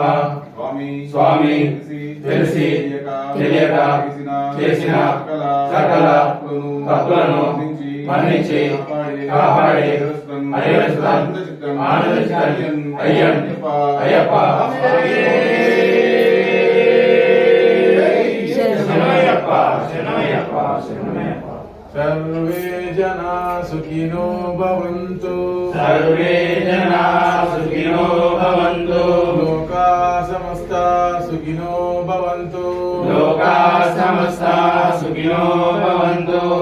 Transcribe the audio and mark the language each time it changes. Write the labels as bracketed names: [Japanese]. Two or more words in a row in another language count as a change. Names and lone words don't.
[Telugu] స్వామి తెలిసి తెలియక చేసిన సకల తప్పులను మన్నించి కాపాడి ఆనందచిత్తన్ అయ్యప్ప శరణమయ్యప్ప శరణమయ్యప్ప శరణమయ్యప్ప. [Sanskrit] सर्वे जना सुखिनो भवन्तु सर्वे जना सुखिनो भवन्तु लोका समस्ता सुखिनो भवन्तु लोका समस्ता सुखिनो भवन्तु.